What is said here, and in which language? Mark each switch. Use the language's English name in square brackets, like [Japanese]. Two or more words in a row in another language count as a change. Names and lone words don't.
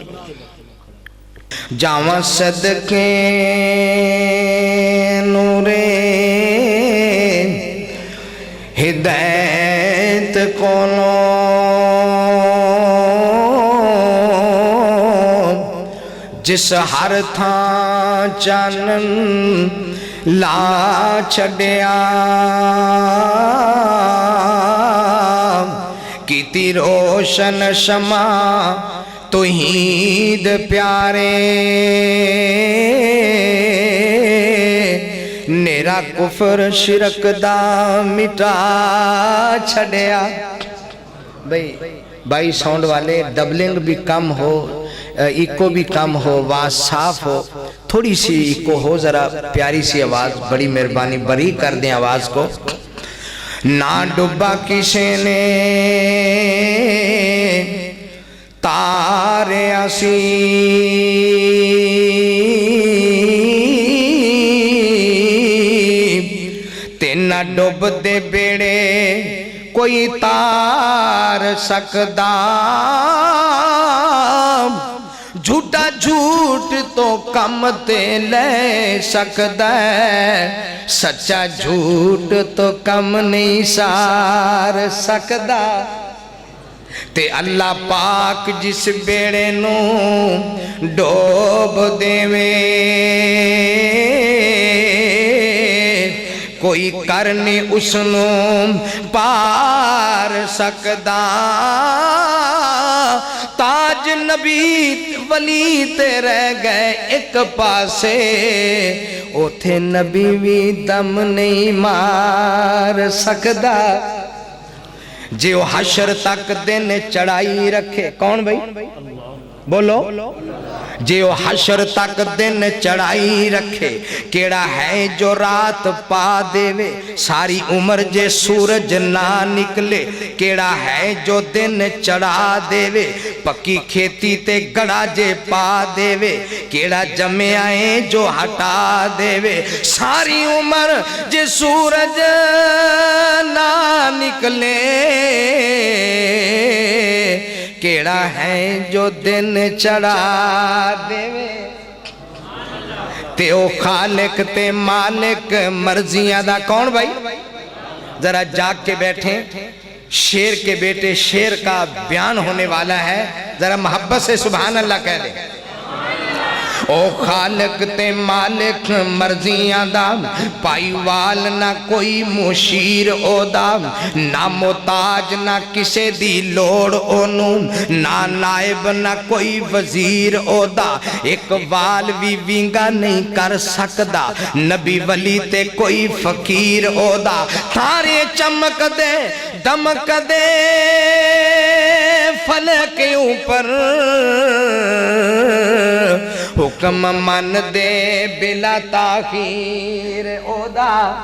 [Punjabi] جاواں صدقے نورے ہدایت کولوں جس ہر تھاں چانن لا چھڑیا کیتی روشن شمع توحید پیارے نیرا کفر شرک دا مٹا چھڑیا۔ [Urdu] بھائی ساؤنڈ والے ڈبلنگ بھی کم ہو، ایکو بھی کم ہو، آواز صاف ہو، تھوڑی سی ایکو ہو، ذرا پیاری سی آواز، بڑی مہربانی بری کر دیں آواز کو۔ [Punjabi] نہ ڈبا کسی نے تارے اسی تے نہ ڈب دے بیڑے کوئی تار سکدا، جھوٹا جھوٹ تو کم تے لے سکدا ہے، سچا جھوٹ تو کم نہیں سار سکدا۔ تے اللہ پاک جس بیڑے نو ڈوب دیوے کوئی کرنے اس نو پار سکدا۔ تاج نبی ولی تے رہ گئے ایک پاسے، اوتھے نبی بھی دم نہیں مار سکدا۔ جے وہ حشر تک دن چڑھائی رکھے، کون بھائی بولو، جے وہ حشر تک دن چڑھائی رکھے، کیڑا ہے جو رات پا دیوے، ساری عمر جے سورج نہ نکلے، کیڑا ہے جو دن چڑھا دیوے، پکی کھیتی تے گڑا جے پا دیوے، کیڑا جمے آئے جو ہٹا دیوے، ساری عمر جے سورج نہ نکلے، کیڑا ہے جو دن چڑھا دیوے۔ تے او خالق تے مالک مرضیاں دا کون بھائی؟ [Urdu] ذرا جاگ کے بیٹھیں، شیر کے بیٹے شیر کا بیان ہونے والا ہے، ذرا محبت سے [Arabic] سبحان اللہ [Urdu] کہہ دیں۔ [Punjabi] او خالق تے مالک مرضیاں دا، پائی وال نہ کوئی مشیر او دا، نہ محتاج نہ کسے دی لوڑ او نو، نہ نائب نہ کوئی وزیر او دا، ایک وال بھی وینگا نہیں کر سکدا، نبی ولی تے کوئی فقیر او دا، تارے چمک دے دمک دے فلک اوپر، حکم من دے بلا تاخیر او دا۔